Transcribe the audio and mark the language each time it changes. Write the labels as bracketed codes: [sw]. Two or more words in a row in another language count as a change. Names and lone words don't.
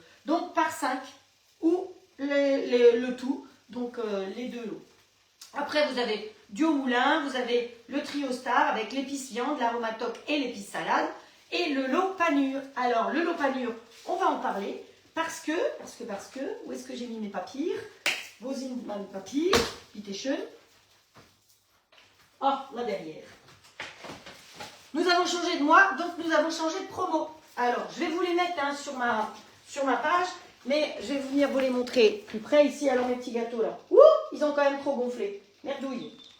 [fr] Donc par 5 ou le tout, donc les deux lots. Après, vous avez du au moulin, vous avez le trio star avec l'épice viande, l'aromatoc et l'épice salade. Et le lot panure. Alors, le lot panure, on va en parler parce que, où est-ce que j'ai mis mes papiers? [de] Wo sind meine Papier? Bitte schön. [fr] Oh, là derrière. Nous avons changé de mois, donc nous avons changé de promo. Alors, je vais vous les mettre hein, sur ma page, mais je vais venir vous les montrer plus près ici. Alors, mes petits gâteaux là. Ouh, ils ont quand même trop gonflé. Merdouille.